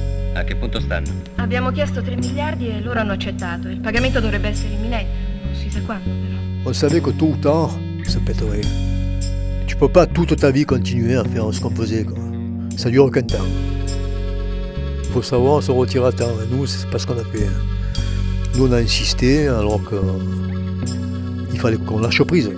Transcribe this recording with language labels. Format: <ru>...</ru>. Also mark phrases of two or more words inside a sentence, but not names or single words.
<it>A che punto stanno? Abbiamo chiesto 3 miliardi et loro hanno accettato. Il pagamento dovrebbe essere imminente. Non si sa quando, però.</it> <fr>On savait que tôt ou tard, ça pèterait. Tu peux pas toute ta vie continuer à faire ce qu'on faisait, quoi. Ça dure qu'un temps. Il faut savoir se retirer à temps. Et nous, c'est pas ce qu'on a fait. Nous, on a insisté alors qu'il fallait qu'on lâche prise.</fr>